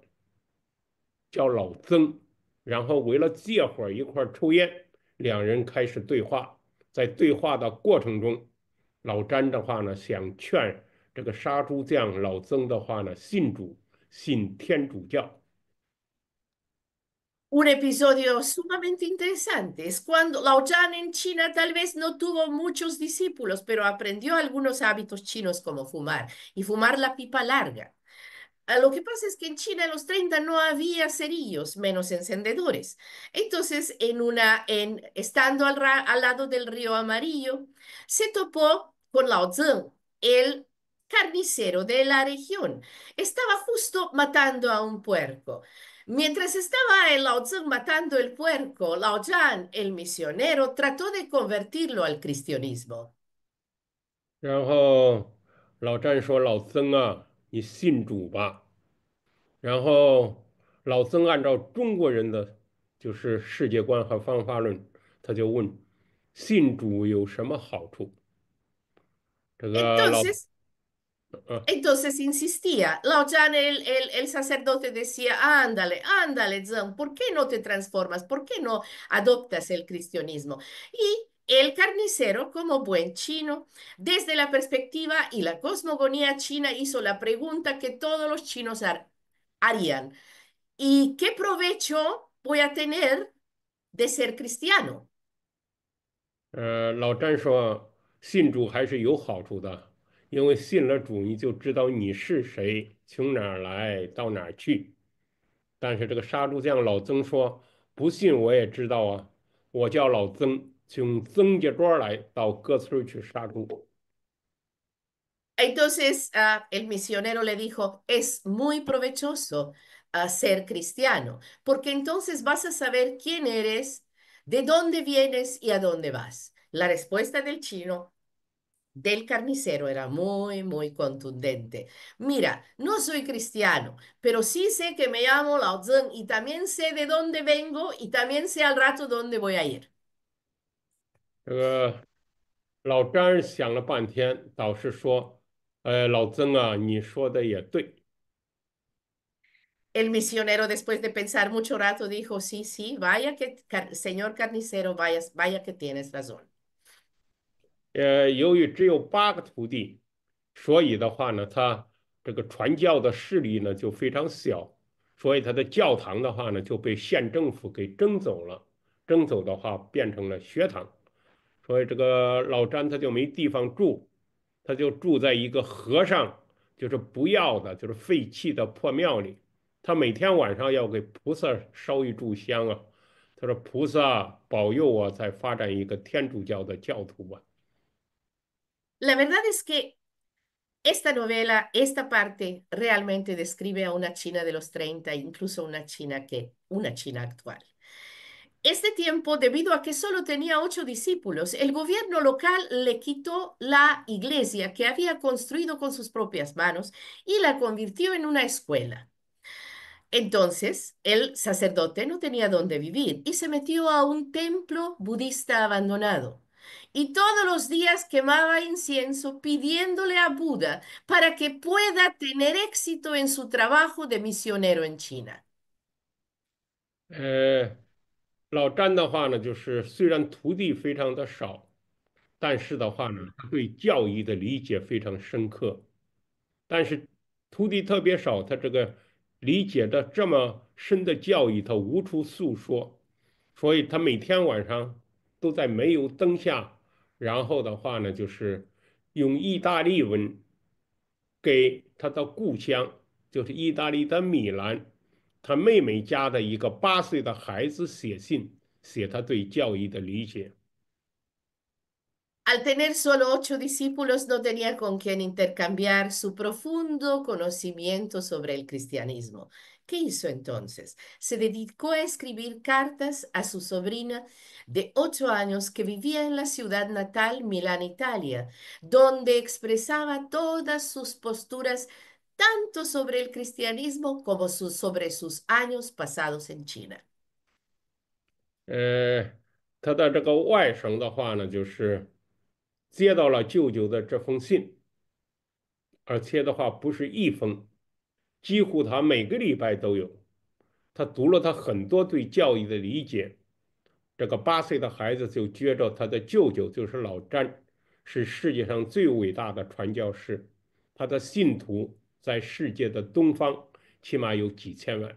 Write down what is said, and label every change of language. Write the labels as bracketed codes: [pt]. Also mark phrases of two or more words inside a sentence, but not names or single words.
[zh] 叫老曾，然后为了借火一块儿抽烟，两人开始对话。在对话的过程中，老詹的话呢，想劝这个杀猪匠老曾的话呢，信主，信天主教。 [es] Un episodio sumamente interesante es cuando Lao Yan en China tal vez no tuvo muchos discípulos, pero aprendió algunos hábitos chinos como fumar y fumar la pipa larga. Lo que pasa es que en China en los 30 no había cerillos, menos encendedores. Entonces, estando al lado del río Amarillo, se topó con Lao Zeng, el carnicero de la región. Estaba justo matando a un puerco. Mientras estaba el Lao Zeng matando el puerco, Lao Yan, el misionero, trató de convertirlo al cristianismo. [zh] 然后老詹说：“老曾啊，你信主吧。” 然后老曾按照中国人的就是世界观和方法论，他就问：信主有什么好处？这个老 [es] Entonces, 呃 Entonces insistía. Lao Jan, el sacerdote decía, ándale, ándale, Zheng, ¿por qué no te transformas? ¿Por qué no adoptas el cristianismo? Y el carnicero, como buen chino, desde la perspectiva y la cosmogonía china, hizo la pregunta que todos los chinos harían. ¿Y qué provecho voy a tener de ser cristiano? [zh] 老詹说，信主还是有好处的，因为信了主，你就知道你是谁，从哪儿来到哪儿去。但是这个杀猪匠老曾说，不信我也知道啊，我叫老曾，从曾家庄来到各村去杀猪。 [es] Entonces, el misionero le dijo, es muy provechoso ser cristiano, porque entonces vas a saber quién eres, de dónde vienes y a dónde vas. La respuesta del chino, del carnicero, era muy, muy contundente. Mira, no soy cristiano, pero sí sé que me llamo Lao Zhen y también sé de dónde vengo y también sé al rato dónde voy a ir. [zh] 这个老詹想了半天，导师说：老曾啊，你说的也对。 [es] El misionero, después de pensar mucho rato, dijo, sí, sí, vaya que, señor carnicero, vaya, vaya que tienes razón. [zh] 由于只有8个徒弟，所以的话呢，他这个传教的势力呢就非常小，所以他的教堂的话呢就被县政府给征走了，征走的话变成了学堂，所以这个老詹他就没地方住，他就住在一个和尚就是不要的，就是废弃的破庙里，他每天晚上要给菩萨烧一炷香啊，他说菩萨保佑我再发展一个天主教的教徒吧。 [es] La verdad es que esta novela, esta parte, realmente describe a una China de los 30, incluso una China actual. Este tiempo, debido a que solo tenía 8 discípulos, el gobierno local le quitó la iglesia que había construido con sus propias manos y la convirtió en una escuela. Entonces, el sacerdote no tenía dónde vivir y se metió a un templo budista abandonado. Y todos los días quemaba incienso pidiéndole a Buda para que pueda tener éxito en su trabajo de misionero en China. [zh] 呃，老詹的话呢，就是虽然徒弟非常的少，但是的话呢，他对教义的理解非常深刻。但是徒弟特别少，他这个理解的这么深的教义，他无处诉说，所以他每天晚上都在煤油灯下，然后的话呢，就是用意大利文给他的故乡，就是意大利的米兰，他妹妹家的一个8岁的孩子写信，写他对教义的理解。 [es] Al tener solo 8 discípulos, no tenía con quien intercambiar su profundo conocimiento sobre el cristianismo. ¿Qué hizo entonces? Se dedicó a escribir cartas a su sobrina de 8 años que vivía en la ciudad natal, Milán, Italia, donde expresaba todas sus posturas tanto sobre el cristianismo como sobre sus años pasados en China. [zh] 呃，他的这个外甥的话呢，就是接到了舅舅的这封信，而且的话不是一封，几乎他每个礼拜都有。他读了他很多对教义的理解，这个8岁的孩子就觉着他的舅舅就是老詹，是世界上最伟大的传教士，他的信徒在世界的东方起码有几千万。